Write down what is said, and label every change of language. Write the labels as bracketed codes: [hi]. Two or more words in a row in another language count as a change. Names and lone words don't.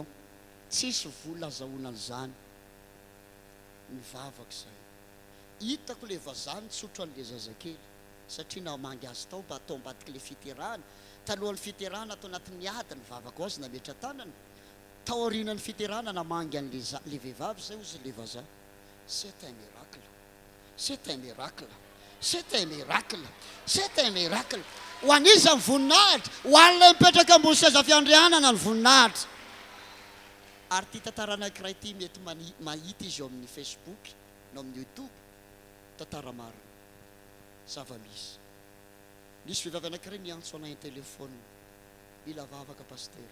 [mg] Tsisy vola azahoana an'izany, mivavaka izay. Hitako ilay vazany tsotro an'ilay zazakely satria namangy azy tao mba atao ambadika ilay fiterahana. Talohan'ny fiterahana atao anatin'ny ady ny vavaka azy nametra tanana. taorian'ny fiteranana mangan'le vehivavy zay ozy le vaza. [fr] C'est un miracle, c'est un miracle, c'est un miracle, c'est un miracle. [mg] Ho an'izy ny voninahitra, ho an'ilay mipetraka ambony seza fiandrianana ny voninahitra. Ary ty tantara anankiray ty mety mahita izy eo amin'ny Facebook no amin'ny YouTube. Tantara marina zava-misy. Nisy vehivavy anankiray niantso anay telefona, mila vavaka paster.